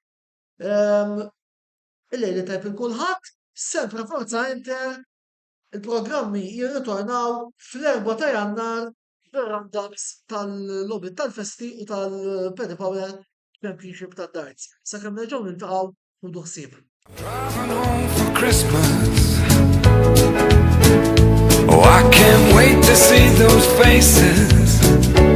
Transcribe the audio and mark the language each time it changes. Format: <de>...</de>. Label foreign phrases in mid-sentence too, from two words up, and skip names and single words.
<mt>Il-lejli tajb il-kulħadd,</mt> <it>sempre Forza Inter,</it> <mt>il-programmi jirritornaw fl-4 ta' Jannar bir-roundups tal-logħbiet tal-festi u tal-Paddy Power Championship tad-darts. Sakemm nerġgħu niltaqgħu ħudu ħsieb.</mt> <en>Driving home for Christmas. Oh, I can't wait to see those faces.</en>